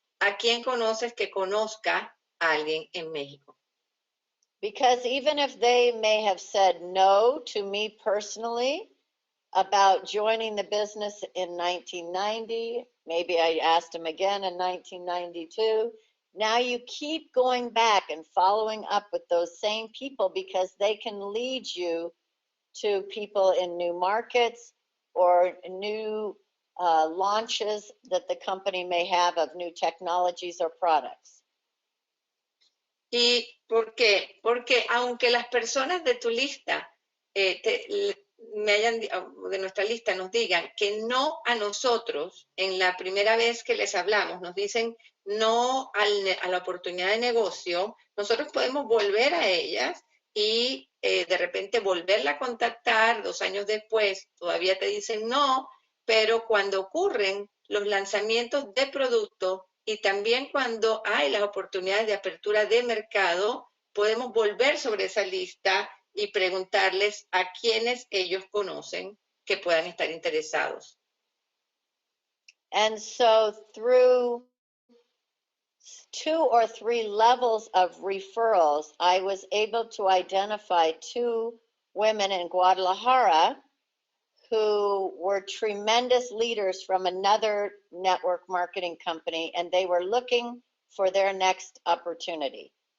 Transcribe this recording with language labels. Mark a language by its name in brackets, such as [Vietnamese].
[Spanish] ¿A quién conoces que conozca a alguien en México? [English] Because even if they may have said no to me personally about joining the business in 1990, maybe I asked them again in 1992, now you keep going back and following up with those same people because they can lead you to people in new markets or new launches that the company may have of new technologies or products. [Spanish] ¿Y por qué? Porque aunque las personas de tu lista, de nuestra lista nos digan que no a nosotros, en la primera vez que les hablamos, nos dicen no a la oportunidad de negocio, nosotros podemos volver a ellas y de repente volverla a contactar 2 años después, todavía te dicen no, pero cuando ocurren los lanzamientos de productos y también cuando hay las oportunidades de apertura de mercado, podemos volver sobre esa lista y preguntarles a quienes ellos conocen que puedan estar interesados. [English] And so through 2 or 3 levels of referrals, I was able to identify 2 women in Guadalajara who were tremendous leaders from another network marketing company, and they were looking for their next opportunity.